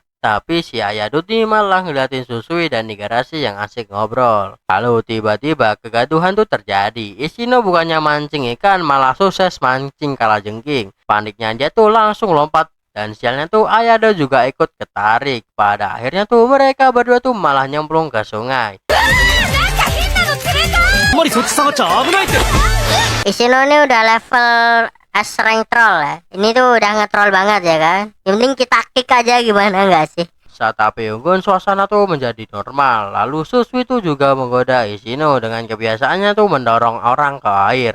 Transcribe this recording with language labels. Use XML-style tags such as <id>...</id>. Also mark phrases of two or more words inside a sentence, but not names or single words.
<id>Tapi si Ayado nih malah ngeliatin Susui dan Igarashi yang asik ngobrol. Lalu tiba-tiba kegaduhan tuh terjadi. Ishino bukannya mancing ikan, malah sukses mancing kalajengking. Paniknya dia tuh langsung lompat. Dan sialnya tuh Ayado juga ikut ketarik. Pada akhirnya tuh mereka berdua tuh malah nyemplung ke sungai.</id> <ja>あんまりそっち下がっちゃ危ないって。</ja> <id>Ishino ini udah level</id> <en>S rank troll</en> <id>ya. Ini tuh udah nge-troll banget ya kan. Yang penting kita kick aja gimana nggak sih? Saat api unggun, suasana tuh menjadi normal. Lalu Susui tuh juga menggoda Ishino dengan kebiasaannya tuh mendorong orang ke air.</id>